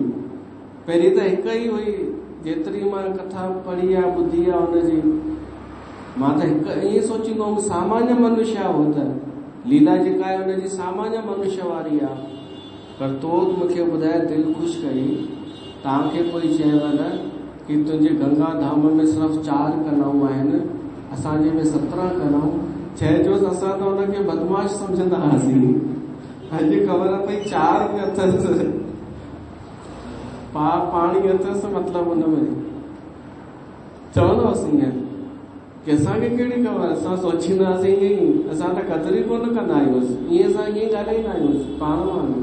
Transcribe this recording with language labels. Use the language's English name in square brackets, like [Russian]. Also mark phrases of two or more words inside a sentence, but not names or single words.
[Sindhi] पहिरीं त हिकु ई हुई, जेतिरी मां कथा पढ़ी आहे ॿुधी आहे हुनजी, मां त हिकु ईअं सोचींदो हुउमि सामान्य मनुष्य आहे, हो त लीला जेका आहे हुनजी सामान्य मनुष्य वारी आहे। पर तो मूंखे ॿुधाए दिलि ख़ुशि कई, तव्हांखे कोई चयव न कि तुंहिंजे गंगा धाम में सिर्फ़ु 4 कलाऊं आहिनि, असांजे में 17 कलाऊं। चइजोसि असां त हुनखे बदमाश सम्झंदा हुआसीं, अॼु ख़बर पई 4 में अथसि, पाणी अथसि, मतिलबु हुन में चवंदोसि ईअं कि असांखे कहिड़ी ख़बर, असां सोचींदासीं ईअं ई, असां त क़दुरु ई कोन कंदा आहियूं, ईअं असां ईअं ॻाल्हाईंदा आहियूं पाण वांगुरु।